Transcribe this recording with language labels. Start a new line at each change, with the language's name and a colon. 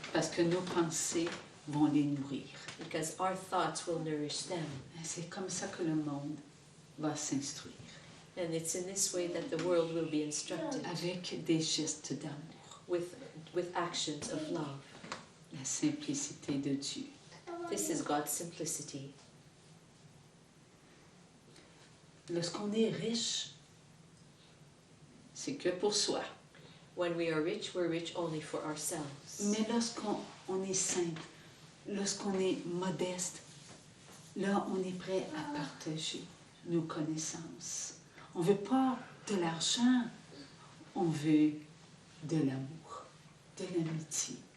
French: Parce que nos pensées vont les nourrir.
English: Because our thoughts will nourish them.
French: C'est comme ça que le monde va s'instruire.
English: And it's in this way that the world will be instructed.
French: Avec des gestes d'amour.
English: With actions of love.
French: La simplicité de Dieu.
English: This is God's simplicity.
French: Lorsqu'on est riche, c'est que pour soi.
English: When we are rich, we're rich only for ourselves.
French: Mais lorsqu'on est simple, lorsqu'on est modeste, là, on est prêt à partager nos connaissances. On ne veut pas de l'argent, on veut de l'amour, de l'amitié.